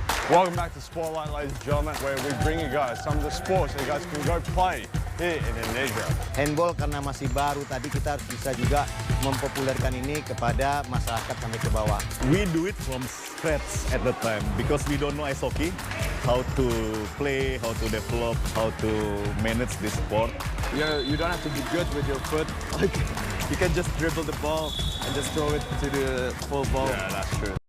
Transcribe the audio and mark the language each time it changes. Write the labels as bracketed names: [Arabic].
[English] Welcome back to Spotlight, ladies and gentlemen, where we bring you guys some of the sports that you guys can go play here in Indonesia. [Indonesian] Handball karena masih baru tadi kita harus bisa juga mempopulerkan ini kepada masyarakat sampai ke bawah. [English] We do it from scratch at the time because we don't know ice hockey, how to play, how to develop, how to manage this sport. You don't have to be good with your foot. You can just dribble the ball and just throw it to the full ball. Yeah, that's true.